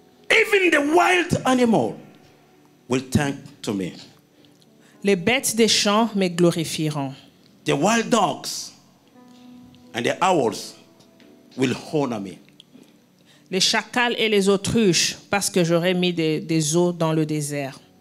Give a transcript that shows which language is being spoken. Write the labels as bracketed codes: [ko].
[en] even the wild animal will thank to me. [fr] les bêtes des champs me glorifieront. [en] The wild dogs and the owls will honor me. [fr] Les chacals et les autruches, parce que j'aurai mis des eaux dans le désert.